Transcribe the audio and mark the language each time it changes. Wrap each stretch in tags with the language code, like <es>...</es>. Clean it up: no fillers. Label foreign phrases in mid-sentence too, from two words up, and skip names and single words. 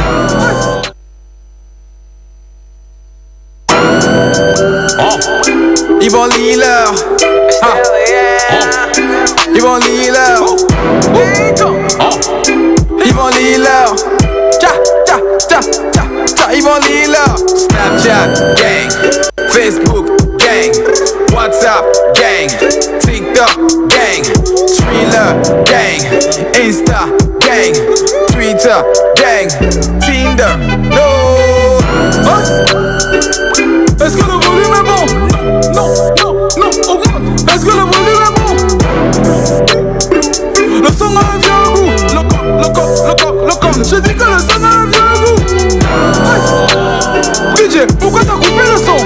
<en>Yvon Liller, Yvon Liller, Yvon Liller, Yvon Liller. Snapchat gang, Facebook gang, WhatsApp gang, TikTok gang, Thriller gang, Insta gang, Twitter gang, Tinder, no.</en> <fr>Est-ce que le volume est bon? Non, augmente. Est-ce que le volume est bon? Le son a un vieux goût. Le corps. Je dis que le son a un vieux goût. DJ, pourquoi t'as coupé le son?</fr>